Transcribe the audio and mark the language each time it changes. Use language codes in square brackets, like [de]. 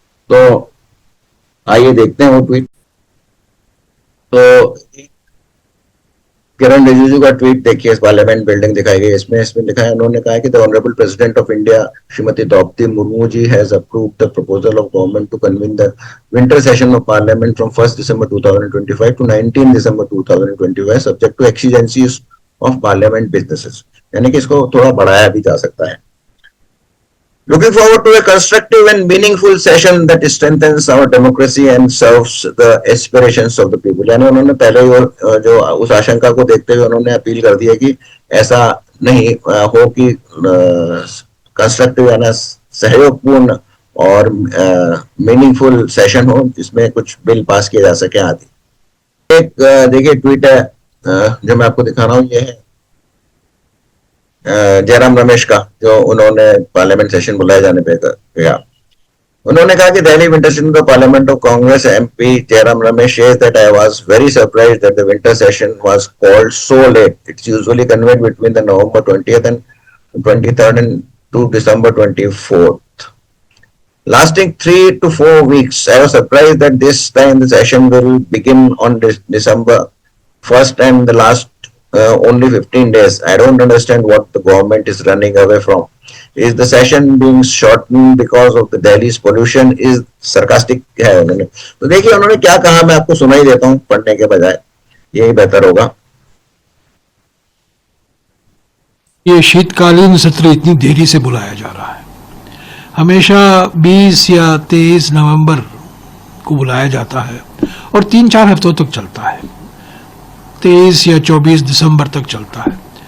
[hi] तो आइए देखते हैं वो ट्वीट। तो किरण रिजिजू का ट्वीट देखिए, इस पार्लियामेंट बिल्डिंग दिखाई गई, इसमें लिखा है, उन्होंने कहा कि [en] The honourable president of India Shrimati Droupadi Murmu ji has approved the proposal of government to convene the winter session of parliament from 1 December 2025 to 19 December 2025 subject to exigencies of parliament businesses. [hi] यानी कि इसको थोड़ा बढ़ाया भी जा सकता है। [en] Looking forward to a constructive and meaningful session that strengthens our democracy and serves the aspirations of the people. [hi] यानी उन्होंने पहले ही जो उस आशंका को देखते हुए उन्होंने अपील कर दी है कि ऐसा नहीं हो कि कंस्ट्रक्टिव यानी सहयोगपूर्ण और मीनिंगफुल सेशन हो जिसमें कुछ बिल पास किए जा सके आदि। एक देखिए ट्वीट है जो मैं आपको दिखा रहा हूँ, ये है जयराम रमेश का, जो उन्होंने पार्लियामेंट सेशन बुलाए जाने पे कहा। उन्होंने कहा कि दिल्ली विंटर सेशन का parliament of Congress MP Jairam Ramesh [en] says that I was very surprised that the winter session was called so late. It's usually convened between the November 20th and 23rd and to December 24th, lasting 3 to 4 weeks. I was surprised that this time the session will begin on December 1st and the last only 15 days. I don't understand what the government is running away from. Is the session being shorten because of the Delhi's pollution, [hi] is sarcastic है उन्होंने। तो देखिए उन्होंने क्या कहा, मैं आपको सुना ही देता हूं पढ़ने के बजाय, यही बेहतर होगा। ये शीतकालीन सत्र इतनी देरी से बुलाया जा रहा है। हमेशा 20 या 23 नवंबर को बुलाया जाता है और 3-4 हफ्तों तक चलता है, 23 या 24 दिसंबर तक चलता है।